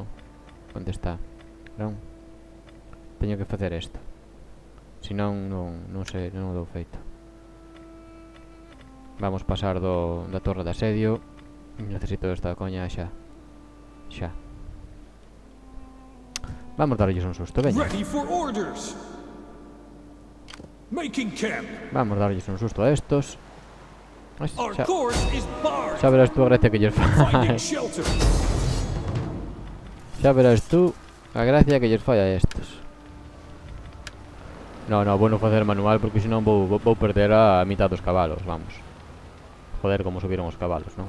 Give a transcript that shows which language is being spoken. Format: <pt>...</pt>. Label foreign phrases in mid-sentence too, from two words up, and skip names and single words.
<gl>Onde está? Non? Teño que facer isto. Se non sei, non o dou feito. Vamos pasar da torre de asedio. Necesito esta coña xa. Vamos darlles un susto, veña.</gl> <en>Ready for orders! Making camp!</en> <gl>Vamos darlles un susto a estos.</gl> <en>Our course is barred!</en> <gl>Xa verás tú a gracia que lles</gl> <en>Finding</en> <gl>fai.</gl> <en>shelter!</en> <gl>Xa verás tú a gracia que lles fai a estos. No, vou non facer manual porque senón vou perder a mitad dos cabalos, vamos. Joder, como subiron os cabalos, non?</gl>